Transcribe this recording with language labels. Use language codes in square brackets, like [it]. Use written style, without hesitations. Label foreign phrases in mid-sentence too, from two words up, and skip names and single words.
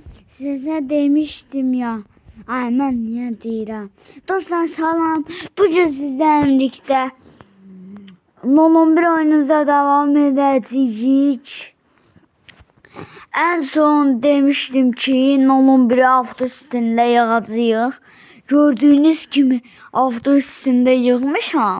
[tr] Size demiştim ya. [az] Ay mən niyə deyirəm? Dostlar salam. [tr] Bugün sizlerle birlikte Non 11 oyunumuza devam edeceğiz. En son demiştim ki Non 11'i avto üstünde yığacağıq. Gördüğünüz gibi avto üstünde yığmışam.